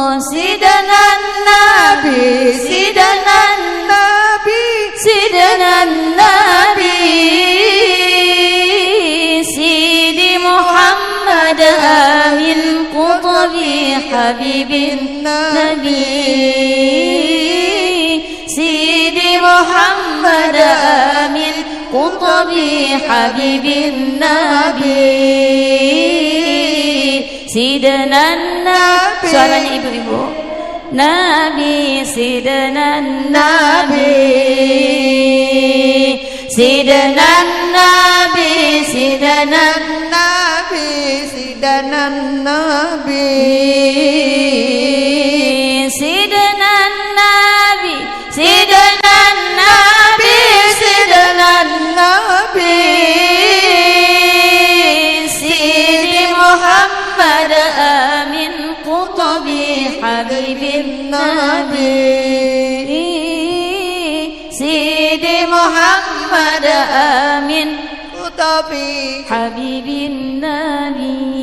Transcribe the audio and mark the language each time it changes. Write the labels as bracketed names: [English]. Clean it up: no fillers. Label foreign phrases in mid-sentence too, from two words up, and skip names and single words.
[Arabic] سيدنا النبي سيدنا النبي سيدنا النبي سيدي محمد آمين قطبي حبيب النبي. سيدي محمد آمين قطبي حبيب النبي. سيدنا النبي. [Indonesian] Suaranya ibu-ibu. [Arabic] نبي سيدنا نبي سيدنا نبي سيدنا نبي سيدنا نبي سيدنا نبي سيدنا نبي سيدنا نبي سيدي محمد أمين قطبي حبيب النبي سيدي محمد أمين قطبي حبيب النبي.